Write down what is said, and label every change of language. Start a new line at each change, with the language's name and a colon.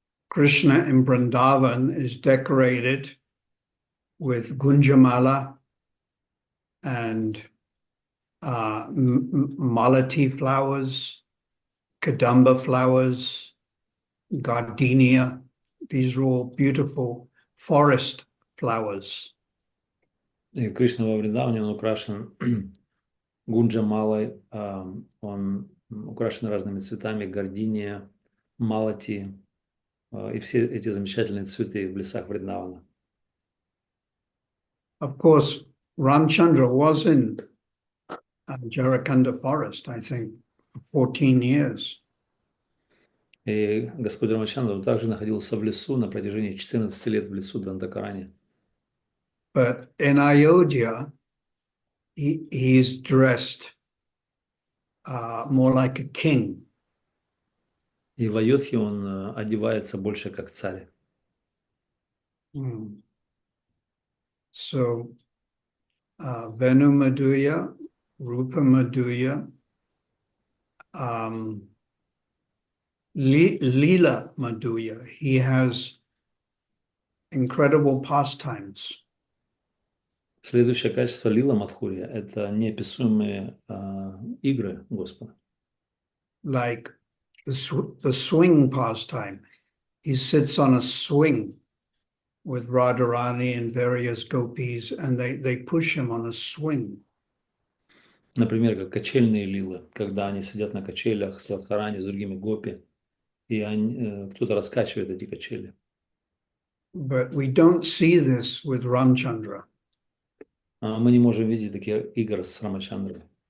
English: Krishna in Vrindavan is decorated with Gunjamala and malati flowers, kadamba flowers, gardenia. These are all beautiful forest flowers.
Russian: И Кришна во Вриндаване, он украшен гунджамалой, он украшен разными цветами, гординия, малати, и все эти замечательные цветы в лесах Вриндавана.
English: Of course, Ramchandra was in Jharkhand forest, I think, for 14 years.
Russian: И Господь Рамачандра также находился в лесу на протяжении 14 лет в лесу Дандакарани.
English: But in Ayodhya, he is dressed more like a king.
Russian: И в Айодхе он одевается больше как царь.
English: So Venu Madhurya, Rupa Madhurya, Leela Madhurya. He has incredible pastimes.
Russian: Следующее качество лила Мадхурья – это неописуемые игры Господа.
English: Like the swing pastime. He sits on a swing with Radharani and various gopis, and they push him on a swing.
Russian: Например, как качельные лилы, когда они сидят на качелях с Радхарани, с другими гопи, и кто-то раскачивает эти качели.
English: But we don't see this with Ramchandra.
Russian: Мы не можем видеть такие игры с Рамачандрой.